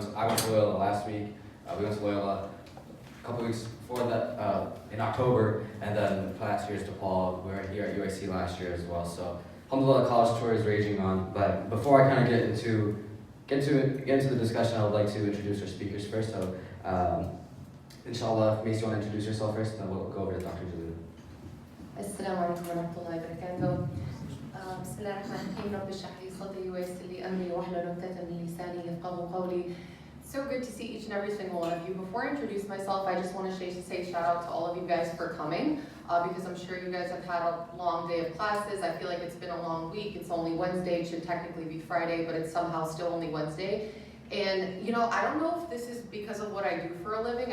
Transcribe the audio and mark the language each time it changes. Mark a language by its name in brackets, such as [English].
[English] I went to Loyola last week. We went to Loyola a couple weeks before that in October, and then last year's DePaul. We were here at UIC last year as well. So alhamdulillah, the college tour is raging on. But before I kind of get into the discussion, I would like to introduce our speakers first. So inshallah, Mason, you want to introduce yourself first, and then we'll go over to Dr. Jalil. [Arabic] السلام عليكم ورحمة الله وبركاته. بسم الله الرحمن الرحيم. رب اشرح لي صدري ويسر لي أمري واحلل عقدة من لساني يفقهوا قولي. [English] So good to see each and every single one of you. Before I introduce myself, I just want to say shout out to all of you guys for coming because I'm sure you guys have had a long day of classes. I feel like it's been a long week. It's only Wednesday. It should technically be Friday, but it's somehow still only Wednesday. And, you know, I don't know if this is because of what I do for a living.